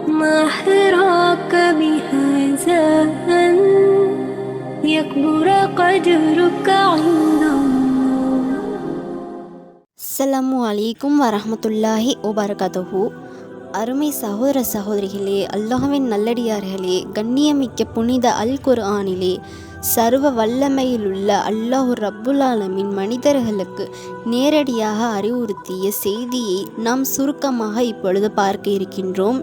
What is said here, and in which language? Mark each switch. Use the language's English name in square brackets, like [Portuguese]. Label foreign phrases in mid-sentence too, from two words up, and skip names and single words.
[Arabic] ما حراك بهذا أن يكبر قدرك عند الله. السلام عليكم ورحمة الله وبركاته. [Tamil] அருமை சகோதர சகோதரிகளே, அல்லாஹ்வின் நல்லடியார்களே, கண்ணியமிக்க புனித அல் குர்ஆனிலே சர்வ வல்லமையிலுள்ள அல்லாஹ் [Arabic] رب العالمين [Tamil] மனிதர்களுக்கு நேரடியாக அறிவுறுத்திய செய்தியை நாம் சுருக்கமாக இப்பொழுது பார்க்க இருக்கின்றோம்.